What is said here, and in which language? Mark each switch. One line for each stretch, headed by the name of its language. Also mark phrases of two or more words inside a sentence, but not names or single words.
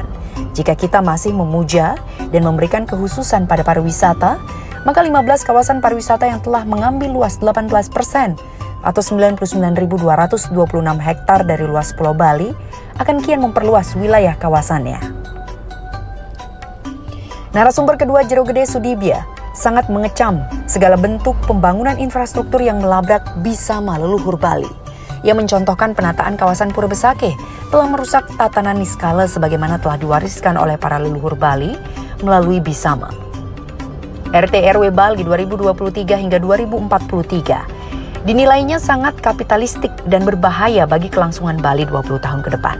Indonesian: Jika kita masih memuja dan memberikan kekhususan pada pariwisata, maka 15 kawasan pariwisata yang telah mengambil luas 18% atau 99.226 hektar dari luas Pulau Bali akan kian memperluas wilayah kawasannya. Narasumber kedua Jero Gede Sudibya sangat mengecam segala bentuk pembangunan infrastruktur yang melabrak Bisama leluhur Bali. Ia mencontohkan penataan kawasan Pura Besakeh telah merusak tatanan niskala sebagaimana telah diwariskan oleh para leluhur Bali melalui Bisama. RT/RW Bali 2023 hingga 2043 dinilainya sangat kapitalistik dan berbahaya bagi kelangsungan Bali 20 tahun ke depan.